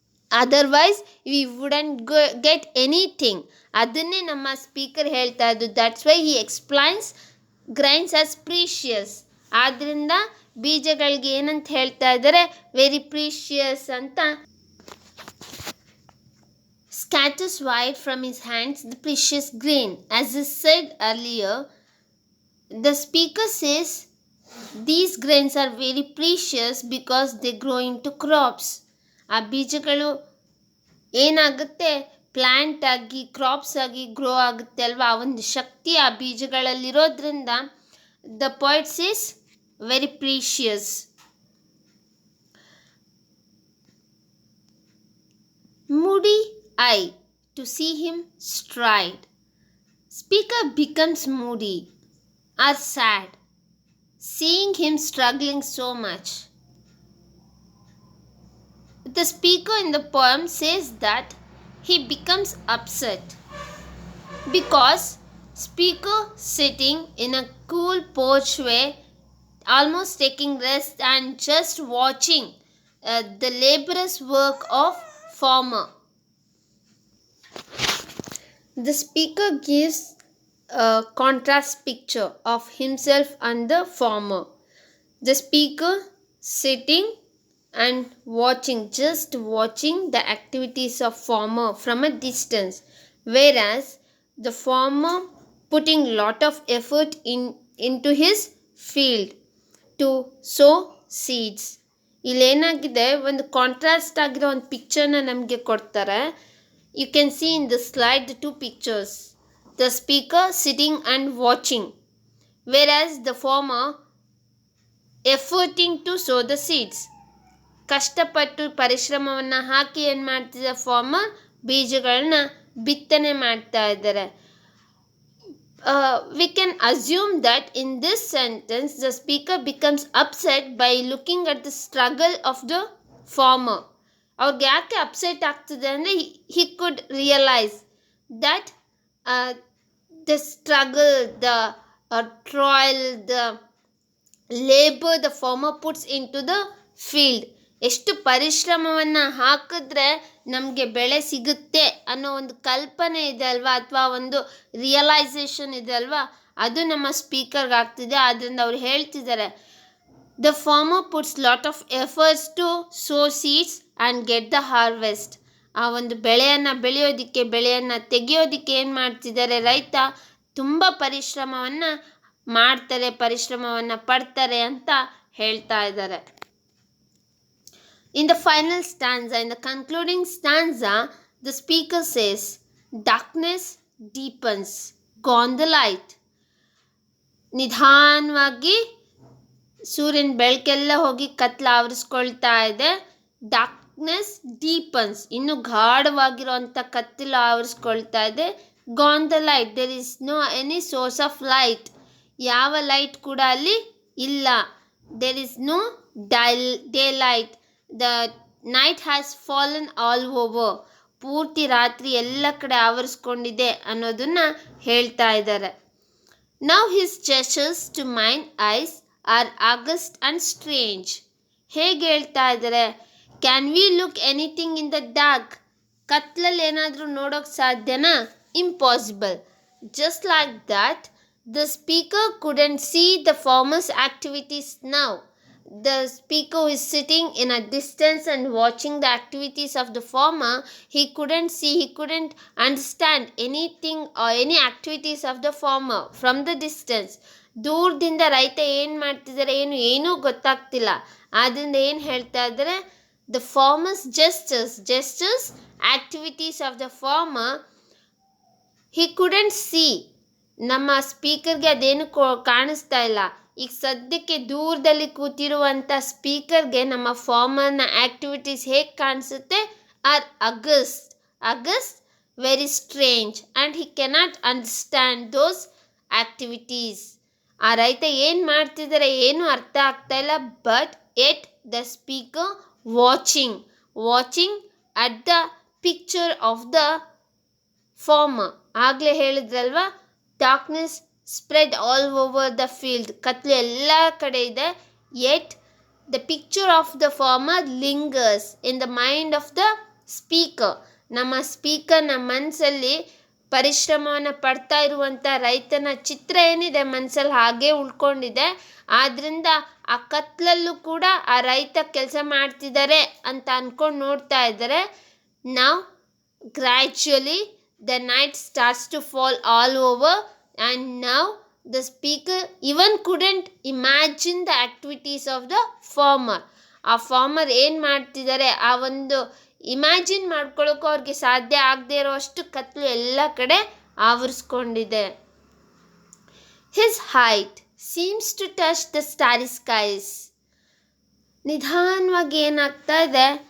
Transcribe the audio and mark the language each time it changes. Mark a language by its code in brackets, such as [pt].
[en] Otherwise we wouldn't get anything. [kn] ಅದನ್ನೇ ನಮ್ಮ speaker ಹೇಳ್ತಾ ಇದ್ದು. [en] That's why he explains grains as precious. [kn] ಆದ್ದರಿಂದ ಬೀಜಗಳಿಗೆ ಏನಂತ ಹೇಳ್ತಾ ಇದ್ದಾರೆ, ವೆರಿ ಪ್ರೀಷಿಯಸ್ ಅಂತ. [en] Scatters wide from his hands the precious grain. As is said earlier, the speaker says these grains are very precious because they grow into crops. ಆ ಬೀಜಗಳು ಏನಾಗುತ್ತೆ, plant ಆಗಿ crops ಆಗಿ grow ಆಗುತ್ತೆ ಅಲ್ವಾ. ಆ ಒಂದು ಶಕ್ತಿ ಆ ಬೀಜಗಳಲ್ಲಿರೋದ್ರಿಂದ the poet says very precious. Moody eye to see him stride. Speaker becomes moody or sad, seeing him struggling so much. The speaker in the poem says that he becomes upset because speaker sitting in a cool porchway, almost taking rest and just watching the laborious work of farmer. The speaker gives a contrast picture of himself and the farmer. The speaker sitting and watching, just watching the activities of farmer from a distance, whereas the farmer putting lot of effort into his field to sow seeds. [kn] ಇಲ್ಲೇನಾಗಿದೆ, ಒಂದು contrast ಆಗಿರೋ ಒಂದು ಪಿಕ್ಚರ್ನ ನಮಗೆ ಕೊಡ್ತಾರೆ. [en] You can see in the slide the two pictures. The speaker sitting and watching, whereas the farmer efforting to sow the seeds. [kn] ಕಷ್ಟಪಟ್ಟು ಪರಿಶ್ರಮವನ್ನು ಹಾಕಿ ಏನು ಮಾಡ್ತಿದ್ದಾರೆ, farmer ಬೀಜಗಳನ್ನ ಬಿತ್ತನೆ ಮಾಡ್ತಾ ಇದ್ದಾರೆ. [en] We can assume that in this sentence the speaker becomes upset by looking at the struggle of the farmer. [kn] ಅವ್ರಿಗೆ ಯಾಕೆ upset ಆಗ್ತದೆ ಅಂದರೆ, [en] he could realize that the struggle, the toil, the labor the farmer puts into the field, [kn] ಎಷ್ಟು ಪರಿಶ್ರಮವನ್ನು ಹಾಕಿದ್ರೆ ನಮಗೆ ಬೆಳೆ ಸಿಗುತ್ತೆ ಅನ್ನೋ ಒಂದು ಕಲ್ಪನೆ ಇದೆ ಅಲ್ವಾ, ಅಥವಾ ಒಂದು ರಿಯಲೈಸೇಷನ್ ಇದೆ ಅಲ್ವಾ, ಅದು ನಮ್ಮ ಸ್ಪೀಕರ್ಗೆ ಆಗ್ತಿದೆ. ಆದ್ದರಿಂದ ಅವ್ರು ಹೇಳ್ತಿದ್ದಾರೆ, [en] The farmer puts lot of efforts to sow seeds and get the harvest. [kn] ಆ ಒಂದು ಬೆಳೆಯನ್ನು ಬೆಳೆಯೋದಕ್ಕೆ, ಬೆಳೆಯನ್ನು ತೆಗೆಯೋದಕ್ಕೆ ಏನು ಮಾಡ್ತಿದ್ದಾರೆ, ರೈತ ತುಂಬ ಪರಿಶ್ರಮವನ್ನು ಮಾಡ್ತಾರೆ, ಪರಿಶ್ರಮವನ್ನು ಪಡ್ತಾರೆ ಅಂತ ಹೇಳ್ತಾ ಇದ್ದಾರೆ. [en] In the final stanza, in the concluding stanza, the speaker says, darkness deepens, gone the light. [kn] ನಿಧಾನವಾಗಿ ಸೂರ್ಯನ ಬೆಳಕೆಲ್ಲ ಹೋಗಿ ಕತ್ಲ ಆವರಿಸ್ಕೊಳ್ತಾ ಇದೆ. [en] darkness deepens, [kn] ಇನ್ನು ಗಾಢವಾಗಿರುವಂಥ ಕತ್ತಲು ಆವರಿಸ್ಕೊಳ್ತಾ ಇದೆ. [en] gone the light, there is no any source of light, [kn] ಯಾವ ಲೈಟ್ ಕೂಡ ಅಲ್ಲಿ ಇಲ್ಲ, [en] there is no daylight. The night has fallen all over. [kn] ಪೂರ್ತಿ ರಾತ್ರಿ ಎಲ್ಲ ಕಡೆ ಆವರಿಸ್ಕೊಂಡಿದೆ ಅನ್ನೋದನ್ನ ಹೇಳ್ತಾ ಇದ್ದಾರೆ. [en] Now his gestures to mine eyes are august and strange. [kn] ಹೇಗೆ ಹೇಳ್ತಾ ಇದ್ದಾರೆ? [en] Can we look anything in the dark? [kn] ಕತ್ಲಲ್ಲಿ ಏನಾದರೂ ನೋಡೋಕೆ ಸಾಧ್ಯನಾ? Impossible. [en] Just like that the speaker couldn't see the farmer's activities now. The speaker is sitting in a distance and watching the activities of the farmer. He couldn't understand anything or any activities of the farmer from the distance. [kn] ದೂರದಿಂದ ರೈತ ಏನು ಮಾಡ್ತಿದ್ದಾರೆ ಏನೂ ಗೊತ್ತಾಗ್ತಿಲ್ಲ. ಆದ್ದರಿಂದ ಏನು ಹೇಳ್ತಾ ಇದ್ದಾರೆ? [en] The farmer's gestures, activities of the farmer, he couldn't see. [kn] ನಮ್ಮ ಸ್ಪೀಕರ್ಗೆ ಅದೇನು ಕಾಣಿಸ್ತಾ ಇಲ್ಲ. ಈಗ ಸದ್ಯಕ್ಕೆ ದೂರದಲ್ಲಿ ಕೂತಿರುವಂಥ ಸ್ಪೀಕರ್ಗೆ ನಮ್ಮ ಫಾರ್ಮರ್ನ ಆ್ಯಕ್ಟಿವಿಟೀಸ್ ಹೇಗೆ ಕಾಣಿಸುತ್ತೆ? [en] Are aghast very strange and he cannot understand those activities. [kn] ಆ ರೈತ ಏನು ಮಾಡ್ತಿದ್ದಾರೆ ಏನೂ ಅರ್ಥ ಆಗ್ತಾ ಇಲ್ಲ. [en] But at the speaker watching at the picture of the farmer. [kn] ಆಗಲೇ ಹೇಳಿದ್ರಲ್ವಾ, [en] darkness spread all over the field. [kn] ಕತ್ಲು ಎಲ್ಲ ಕಡೆ ಇದೆ. [en] Yet the picture of the farmer lingers in the mind of the speaker. [kn] ನಮ್ಮ ಸ್ಪೀಕರ್ನ ಮನಸ್ಸಲ್ಲಿ ಪರಿಶ್ರಮವನ್ನು ಪಡ್ತಾ ಇರುವಂಥ ರೈತನ ಚಿತ್ರ ಏನಿದೆ ಮನಸ್ಸಲ್ಲಿ ಹಾಗೇ ಉಳ್ಕೊಂಡಿದೆ. ಆದ್ದರಿಂದ ಆ ಕತ್ಲಲ್ಲೂ ಕೂಡ ಆ ರೈತ ಕೆಲಸ ಮಾಡ್ತಿದ್ದಾರೆ ಅಂತ ಅಂದ್ಕೊಂಡು ನೋಡ್ತಾ ಇದ್ದಾರೆ. [en] Now gradually the night starts to fall all over, and now the speaker even couldn't imagine the activities of the farmer. [kn] ಆ ಫಾರ್ಮರ್ ಏನು ಮಾಡ್ತಿದ್ದಾರೆ ಆ ಒಂದು ಇಮ್ಯಾಜಿನ್ ಮಾಡ್ಕೊಳ್ಳೋಕ್ಕೂ ಅವ್ರಿಗೆ ಸಾಧ್ಯ ಆಗದೆ ಇರೋಷ್ಟು ಕತ್ಲು ಎಲ್ಲ ಕಡೆ ಆವರಿಸ್ಕೊಂಡಿದೆ. [en] His height seems to touch the starry skies. [kn] ನಿಧಾನವಾಗಿ ಏನಾಗ್ತಾ ಇದೆ?